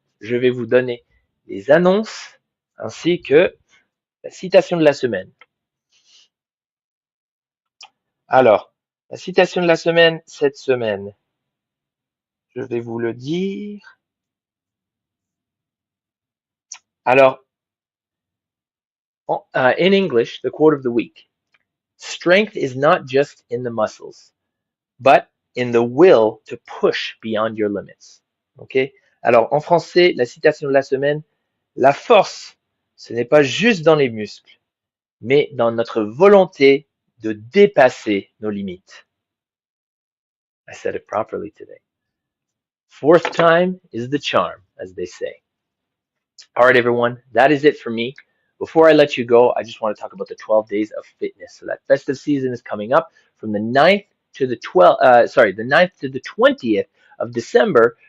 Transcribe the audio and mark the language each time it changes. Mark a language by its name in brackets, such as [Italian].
[French] Je vais vous donner les annonces ainsi que la citation de la semaine. Alors, la citation de la semaine, cette semaine, je vais vous le dire. [English] Alors, in English, the quote of the week. Strength is not just in the muscles, but in the will to push beyond your limits. Ok? [French] Alors, en français, la citation de la semaine, la force, ce n'est pas juste dans les muscles, mais dans notre volonté de dépasser nos limites. [English] I said it properly today. Fourth time is the charm, as they say. All right, everyone, that is it for me. Before I let you go, I just want to talk about the 12 days of fitness. So that festive season is coming up from the 9th to the 9th to the 20th of December.